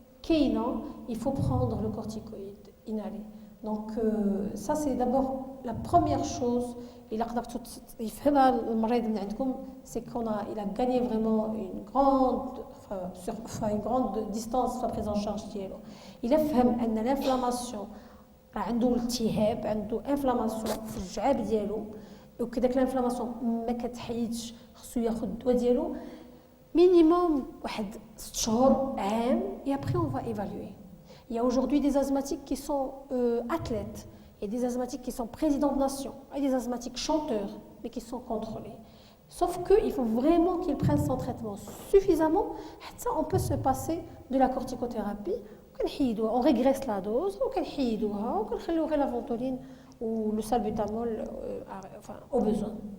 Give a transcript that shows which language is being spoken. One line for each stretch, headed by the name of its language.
French: Il faut prendre le corticoïde inhalé. Donc ça, c'est d'abord la première chose. C'est qu'il a gagné vraiment une grande distance sur la prise en charge. Il a fait que l'inflammation,
Arabic: عنده التهاب، عنده inflammation في الجعاب ديالو، وكذاك l'inflammation ما كتحيدش، خصو ياخذ الدواء ديالو minimum واحد 6 شهور عام
French: et après on va évaluer. Il y a aujourd'hui des asthmatiques qui sont athlètes et des asthmatiques qui sont présidents de nation et des asthmatiques chanteurs mais qui sont contrôlés. Sauf qu'il faut vraiment qu'ils prennent son traitement suffisamment. On peut se passer de la corticothérapie. On régresse la dose, on fait la ventoline ou le salbutamol au besoin.